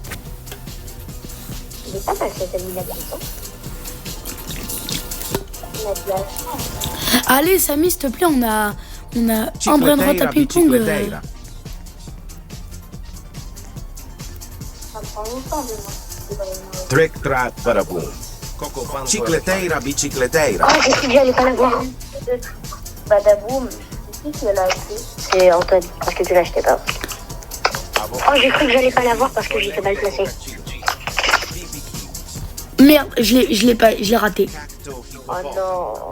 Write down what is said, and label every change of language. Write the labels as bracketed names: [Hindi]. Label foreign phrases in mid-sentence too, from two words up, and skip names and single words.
[French] Il est pas mal cette élimination. Il a de la chance. Allez, Samy, s'il te plaît, on a un brainrot à Cicleteira ping-pong. bicicleteira. Ça prend longtemps de moi. Trick track badaboom. Coco fanto Cicleteira bicicleteira. Ah, j'ai cru que j'allais pas l'avoir. Badaboum. C'est qui l'a acheté? C'est Antoine, parce que tu l'as acheté pas. Oh, j'ai cru que j'allais pas l'avoir parce que j'étais mal placé. Merde, je l'ai raté. Cacto troppo Oh forte. non.